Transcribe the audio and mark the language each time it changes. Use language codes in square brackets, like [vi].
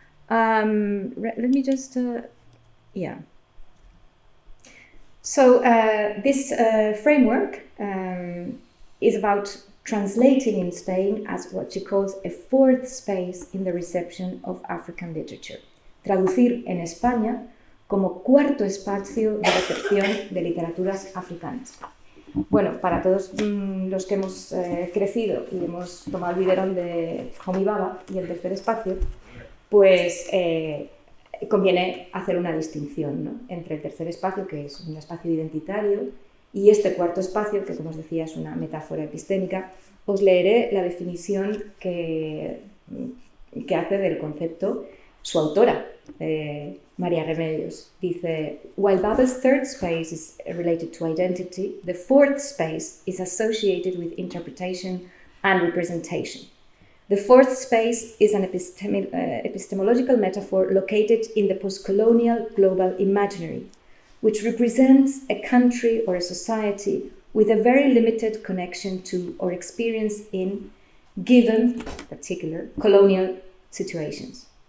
[en] Let me just, yeah. So this framework is about translating in Spain as what she calls a fourth space in the reception of African literature. [es] Traducir en España como cuarto espacio de recepción de literaturas africanas. Bueno, para todos los que hemos crecido y hemos tomado el biberón de Homi Bhabha y el tercer espacio, pues conviene hacer una distinción, ¿no?, entre el tercer espacio, que es un espacio identitario, y este cuarto espacio, que como os decía es una metáfora epistémica. Os leeré la definición que hace del concepto su autora, María Remedios. [en] Dice, while Babel's third space is related to identity, the fourth space is associated with interpretation and representation. The fourth space is an epistemological metaphor located in the post-colonial global imaginary, which represents a country or a society with a very limited connection to or experience in given particular colonial situations.